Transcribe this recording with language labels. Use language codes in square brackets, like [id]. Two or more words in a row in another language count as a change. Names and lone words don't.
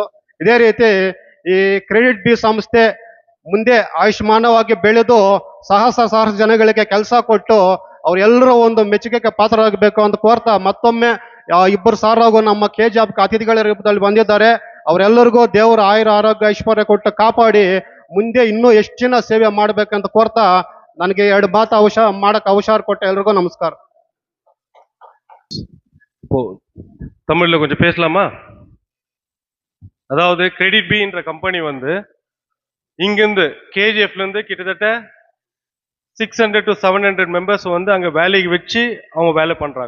[kn] ಇದೇ ರೀತಿ ಈ ಕ್ರೆಡಿಟ್ ಬಿ ಸಂಸ್ಥೆ ಮುಂದೆ ಆಯುಷ್ಮಾನವಾಗಿ ಬೆಳೆದು ಸಹಸ್ರ ಜನಗಳಿಗೆ ಕೆಲಸ ಕೊಟ್ಟು ಅವರೆಲ್ಲರೂ ಒಂದು ಮೆಚ್ಚುಗೆಗೆ ಪಾತ್ರರಾಗಬೇಕು ಅಂತ ಕೋರ್ತಾ ಮತ್ತೊಮ್ಮೆ ಇಬ್ಬರು ಸಾರಾಗೂ ನಮ್ಮ KJAB ಅತಿಥಿಗಳ ರೂಪದಲ್ಲಿ ಬಂದಿದ್ದಾರೆ. ಅವರೆಲ್ಲರಿಗೂ ದೇವರ ಆಯುರ ಆರೋಗ್ಯ ಐಶ್ವರ್ಯ ಕೊಟ್ಟು ಕಾಪಾಡಿ ಮುಂದೆ ಇನ್ನೂ ಹೆಚ್ಚಿನ ಸೇವೆ ಮಾಡ್ಬೇಕಂತ ಕೋರ್ತಾ ನನಗೆ 2 ಮಾತು ಮಾಡಕ್ಕೆ ಅವಕಾಶ ಕೊಟ್ಟ ಎಲ್ರಿಗೂ ನಮಸ್ಕಾರ. [ta] இப்போ தமிழ்ல கொஞ்சம் பேசலாமா? அதாவது கிரெடிட் பின்ற கம்பெனி வந்து இங்கிருந்து கேஜிஎஃப்ல இருந்து கிட்டத்தட்ட 600 to 700 மெம்பர்ஸ் வந்து அங்க வேலைக்கு வச்சு அவங்க வேலை பண்றாங்க.